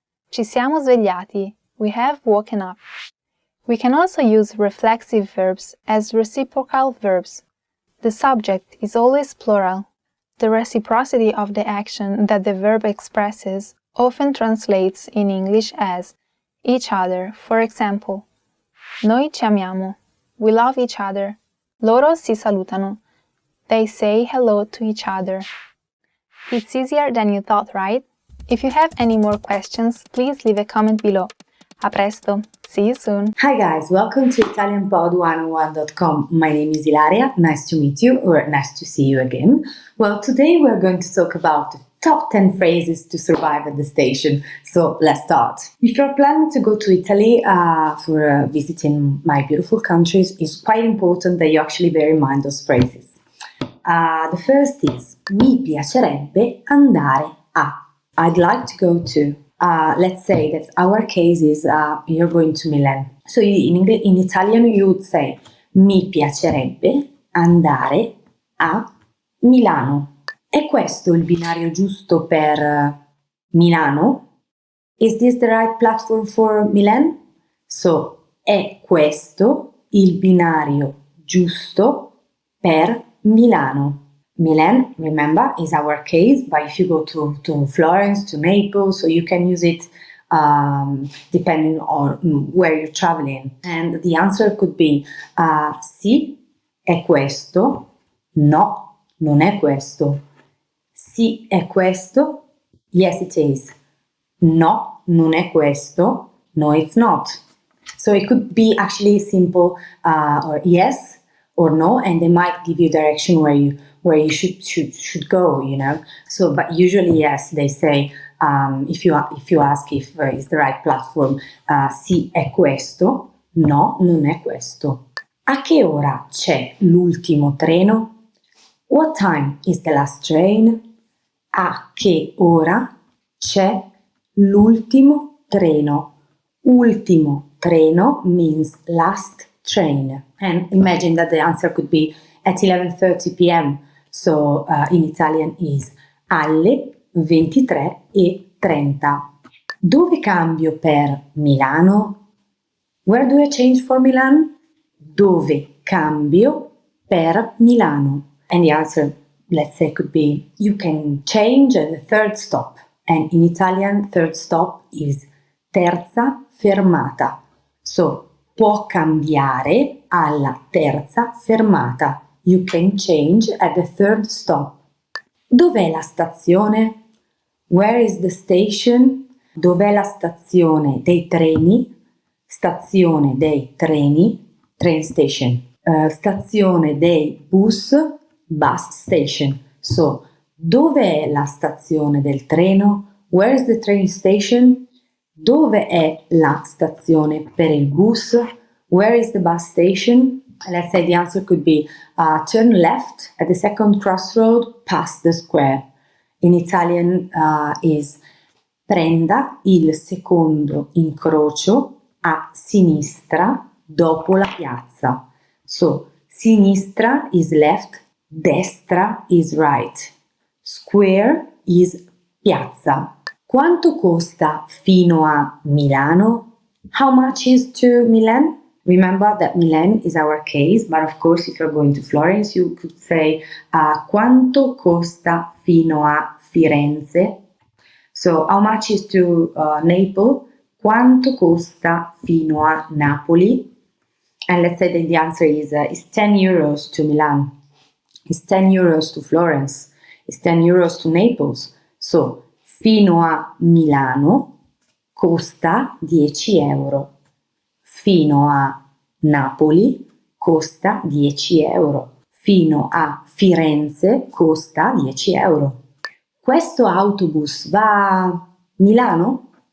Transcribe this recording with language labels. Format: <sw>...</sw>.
<it>Ci siamo svegliati.</it> <en>We have woken up. We can also use reflexive verbs as reciprocal verbs. The subject is always plural. The reciprocity of the action that the verb expresses often translates in English as each other. For example,</en> <it>noi ci amiamo.</it> <en>We love each other.</en> <it>Loro si salutano.</it> <en>They say hello to each other. It's easier than you thought, right? If you have any more questions, please leave a comment below.</en> <it>A presto.</it> <en>See you soon. Hi guys, welcome to ItalianPod101.com. My name is Ilaria. Nice to meet you, or nice to see you again. Well, today we're going to talk about the top 10 phrases to survive at the station. So let's start. If you're planning to go to Italy for visiting my beautiful countries, it's quite important that you actually bear in mind those phrases. The first is</en> <it>mi piacerebbe andare a.</it> <en>I'd like to go to. Let's say that our case is you're going to Milan. So in Italian you would say</en> <it>mi piacerebbe andare a Milano. È questo il binario giusto per Milano?</it> <en>Is this the right platform for Milan? So</en> <it>è questo il binario giusto per Milano.</it> <en>Milan, remember, is our case, but if you go to Florence, to Naples, so you can use it depending on where you're traveling. And the answer could be</en> <it>sì, è questo, no, non è questo. Sì, è questo,</it> <en>yes it is.</en> <it>No, non è questo,</it> <en>no it's not. So it could be actually simple or yes or no, and they might give you direction where you should go, you know. So, but usually yes, they say if you ask if it's the right platform,</en> <it>sì è questo, no non è questo. A che ora c'è l'ultimo treno?</it> <en>What time is the last train?</en> <it>A che ora c'è l'ultimo treno? Ultimo treno</it> <en>means last train. And imagine that the answer could be at 11:30 p.m. So in Italian is</en> <it>alle 23:30. Dove cambio per Milano?</it> <en>Where do I change for Milan?</en> <it>Dove cambio per Milano?</it> <en>And the answer, let's say, could be you can change at the third stop. And in Italian, third stop is</en> <it>terza fermata. So, può cambiare alla terza fermata.</it> <en>You can change at the third stop.</en> <it>Dov'è la stazione?</it> <en>Where is the station?</en> <it>Dov'è la stazione dei treni? Stazione dei treni,</it> <en>train station.</en> <it>Stazione dei bus,</it> <en>bus station.</en> <it>So, dov'è la stazione del treno?</it> <en>Where is the train station?</en> <it>Dove è la stazione per il bus?</it> <en>Where is the bus station? Let's say the answer could be turn left at the second crossroad past the square. In Italian is</en> <it>prenda il secondo incrocio a sinistra dopo la piazza.</it> <en>So, sinistra is left, destra is right. Square is</en> <it>Piazza. Quanto costa fino a Milano?</it> <en>How much is to Milan? Remember that Milan is our case, but of course if you're going to Florence you could say</en> <it>quanto costa fino a Firenze?</it> <en>So how much is to Naples?</en> <it>Quanto costa fino a Napoli?</it> <en>And let's say that the answer is 10 euros to Milan, is 10 euros to Florence, is 10 euros to Naples.</en> <it>So fino a Milano costa 10 euro. Fino a Napoli costa 10 euro. Fino a Firenze costa 10 euro. Questo autobus va a Milano?</it>